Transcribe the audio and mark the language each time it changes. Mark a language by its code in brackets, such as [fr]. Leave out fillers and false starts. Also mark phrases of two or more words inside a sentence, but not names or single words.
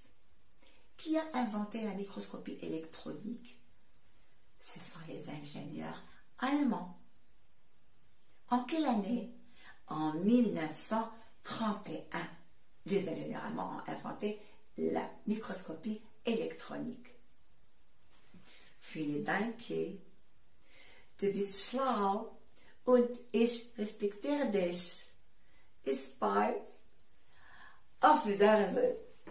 [fr] Qui a inventé la microscopie électronique? Ce sont les ingénieurs allemands. En quelle année? En 1931. Les ingénieurs allemands ont inventé la microscopie électronique. [de] Vielen Dank. Du bist schlau und ich respektiere dich. Bis bald. Auf Wiedersehen.